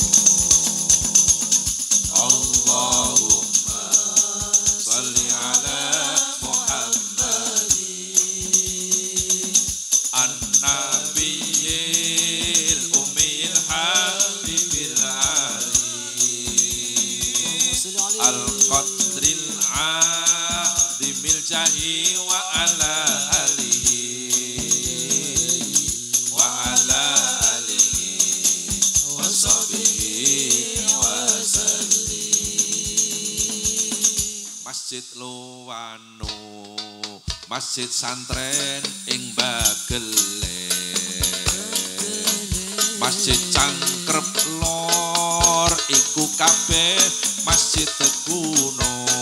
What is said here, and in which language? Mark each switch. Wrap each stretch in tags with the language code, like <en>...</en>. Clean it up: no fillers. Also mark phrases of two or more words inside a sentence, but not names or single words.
<ar>اللهم صل على محمد النبي الأمي الحبيب العالي القدر العظيم الجاه وعلى آله وعلى آله وصحبه وسلم.</ar> <jv>Masjid Luwano masjid santren ing Bagelen, masjid Cangkrep Lor iku kabeh masjid kuno.</jv>